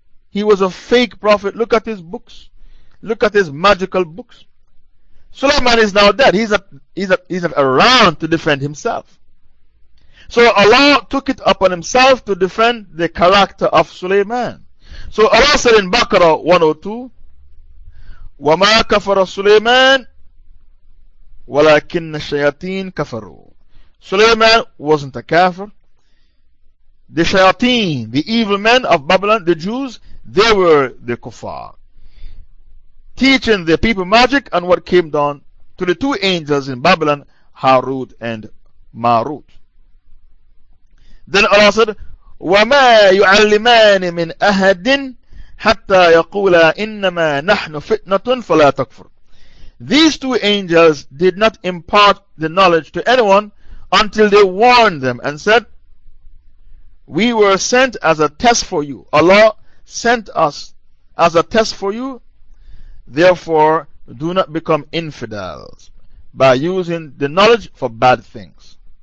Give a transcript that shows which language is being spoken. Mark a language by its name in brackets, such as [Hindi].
[English] He was a fake prophet. Look at his books. Look at his magical books. Suleiman is now dead. He's not around to defend himself. So Allah took it upon himself to defend the character of Suleiman. So Allah said in Baqarah 102, [Arabic] وَمَا كَفَرَ سُلَيْمَانِ وَلَكِنَّ الشَّيَاطِينَ كَفَرُوا. [English] Suleiman wasn't a kafir. The shayateen, the evil men of Babylon, the Jews, they were the kuffar, teaching the people magic and what came down to the two angels in Babylon, Harut and Marut. Then Allah said, [Arabic] وَمَا يُعَلِّمَانِ مِنْ أَهَدٍ حَتَّى يَقُولَ إِنَّمَا نَحْنُ فِتْنَةٌ فَلَا تَكْفُرُ. [English] These two angels did not impart the knowledge to anyone until they warned them and said, we were sent as a test for you. Allah sent us as a test for you. Therefore, do not become infidels by using the knowledge for bad things.